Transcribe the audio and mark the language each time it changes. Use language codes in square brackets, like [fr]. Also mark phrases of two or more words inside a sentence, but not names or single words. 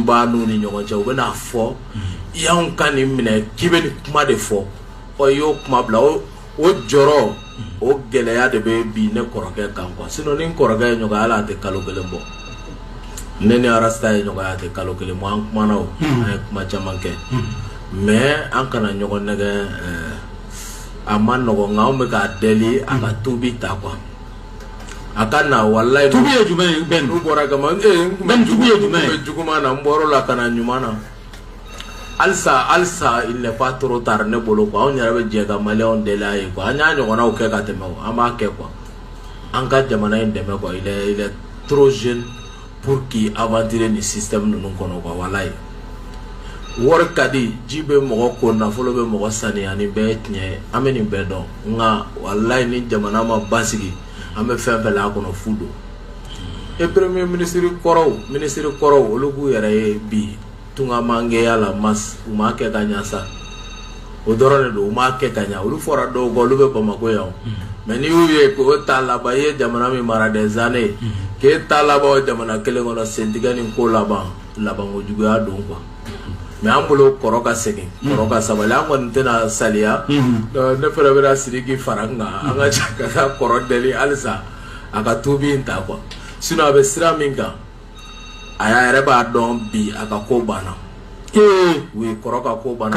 [bm] b'a n'u ni ɲɔgɔn cɛ u bɛ n'a fɔ i y'anw ka nin minɛ k'i bɛ nin kuma de fɔ ɔ i y'o kuma bila o jɔrɔ o gɛlɛya de bɛ bi ne kɔrɔkɛ kan quoi sinon ni n kɔrɔkɛ ye ɲɔgɔn hali a tɛ kalo kelen bɔ ne ni arasta ye ɲɔgɔn a tɛ kalo kelen bɔ an kumana o an ye kuma caman kɛ mais an kana ɲɔgɔn nɛgɛ a ma nɔgɔn nka anw bɛ k'a deli a ka tubi ta quoi a ka na walayi tubi ye jumɛn ye bɛn n'u bɔra kama bɛn tubi ye jumɛn ye juguman na n bɔr'o la ka na ɲuman na halisa [fr] il n'est pas trop tard [bm] ne bolo quoi anw yɛrɛ bɛ jɛ ka maliyɛnw deli a ye quoi an y'a ɲɔgɔnnaw kɛ ka tɛmɛ o an b'a kɛ quoi an ka jamana in dɛmɛ quoi [fr] il est trop jeune pour qu'il aventure [bm] nin système ninnu kɔnɔ quoi walayi wari ka di ji bɛ mɔgɔ ko nafolo bɛ mɔgɔ saniya nin bɛɛ ye tiɲɛ ye an bɛ nin bɛɛ dɔn nka walayi ni jamana ma basigi an bɛ fɛn fɛn la a kɔnɔ fu don [fr] et premier ministre [bm] kɔrɔw olu k'u yɛrɛ ye bi tungamangɛya la mas u m'a kɛ ka ɲa sa o dɔrɔn de don u m'a kɛ ka ɲa olu fɔra dɔw kɔ olu bɛ Bamako yan mais n'i y'u ye k'o ta laban i ye jamana min mara [fr] des années [bm] k'e ta laban o jamana kelen kɔnɔ sentigɛ ni ko laban ko juguya don quoi mais an bolo kɔrɔ ka segin kɔrɔ ka sabali an kɔni tɛna saliya ne fɛnɛ bɛna Sidiki fara n kan an ka ca ka taa kɔrɔ deli halisa a ka tubi in ta quoi sinon a bɛ sira min kan a yɛrɛ b'a dɔn bi a ka ko banna u ye kɔrɔ ka ko banna